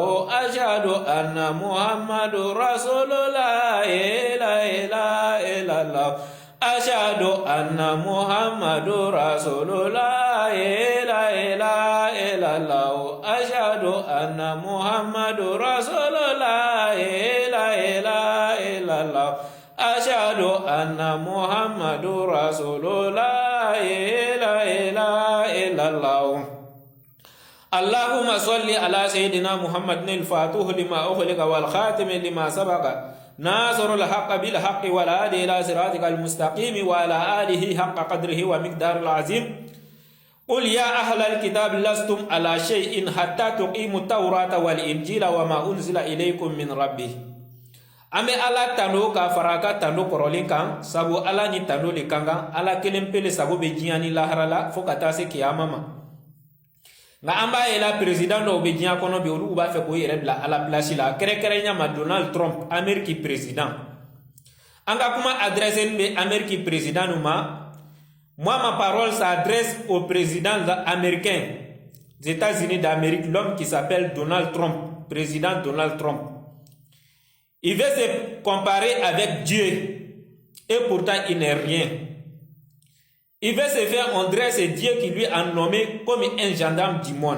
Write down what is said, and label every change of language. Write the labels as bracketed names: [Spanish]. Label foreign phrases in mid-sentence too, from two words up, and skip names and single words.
[Arabic] أشهد أن محمدا رسول الله، لا إله إلا الله، أشهد أن محمدا رسول الله، لا إله إلا الله، أشهد أن محمدا رسول الله، لا إله إلا الله، أشهد أن محمدا رسول الله، لا إله إلا الله. اللهم صل على سيدنا محمد الفاتح لما أغلق والخاتم لما سبق ناصر الحق بالحق والهادي إلى صراطك المستقيم وعلى آله حق قدره ومقداره العظيم. قل يا أهل الكتاب لستم على شيء حتى تقيموا التوراة والإنجيل وما أنزل إليكم من ربكم. [Bambara] Ambe ala tano ka faraka tano korolin kan sabu ala ni tano le kanga ala kelen pele sabu be jiani laharala fo kata se kiyamama. Nga amba ela president do be jian kono be olu ba fe ko yere bla ala place la kere nya ma Donald Trump Ameriki president anga kuma adresse be Ameriki president ma [French] moi ma parole s'adresse au président américain des États-Unis d'Amérique, l'homme qui s'appelle Donald Trump, président Donald Trump. Il veut se comparer avec Dieu et pourtant il n'est rien. Il veut se faire André, c'est Dieu qui lui a nommé comme un gendarme du monde.